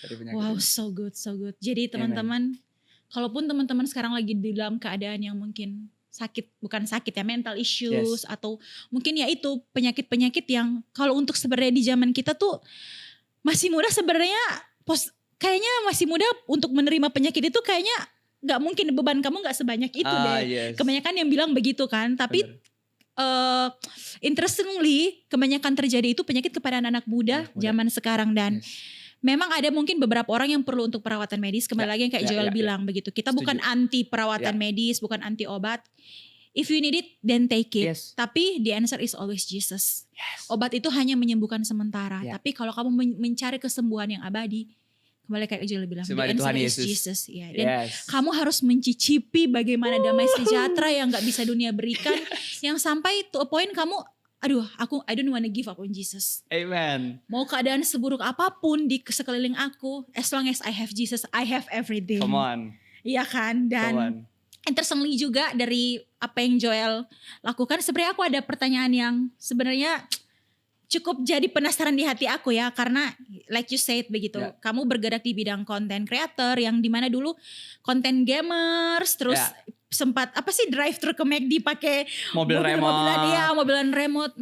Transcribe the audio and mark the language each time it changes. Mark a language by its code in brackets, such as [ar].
[en] Wow, so good, so good. [id] Jadi teman-teman, kalaupun teman-teman sekarang lagi di dalam keadaan yang mungkin sakit, bukan sakit ya, [en] mental issues, [id] atau mungkin ya itu penyakit-penyakit yang kalau untuk sebenarnya di zaman kita tuh masih muda sebenarnya, kayaknya masih muda untuk menerima penyakit itu kayaknya nggak mungkin, beban kamu nggak sebanyak itu deh. Kebanyakan yang bilang begitu kan, tapi interestingly kebanyakan terjadi itu penyakit kepada anak muda zaman sekarang. Dan memang ada mungkin beberapa orang yang perlu untuk perawatan medis. Kembali lagi yang kayak Joel bilang begitu. Kita bukan anti perawatan medis, bukan anti obat. [en] If you need it, then take it. [id] Tapi [en] the answer is always Jesus. [id] Obat itu hanya menyembuhkan sementara. Tapi kalau kamu mencari kesembuhan yang abadi, kembali kayak Joel bilang, [en] the answer is Jesus. [id] Dan kamu harus mencicipi bagaimana damai sejahtera yang gak bisa dunia berikan. Yang sampai [en] to a point [id] kamu aduh [en] I don't wanna give up on Jesus. Amen. [id] Mau keadaan seburuk apapun di sekeliling aku, [en] as long as I have Jesus, I have everything. Come on. [id] Iya kan? Dan interestingly juga dari apa yang Joel lakukan, sebenarnya aku ada pertanyaan yang sebenarnya cukup jadi penasaran di hati aku ya, karena [en] like you said [id] begitu, kamu bergerak di bidang content creator yang dimana dulu content gamers, terus sempat apa sih drive thru ke McD pakai mobilan remote.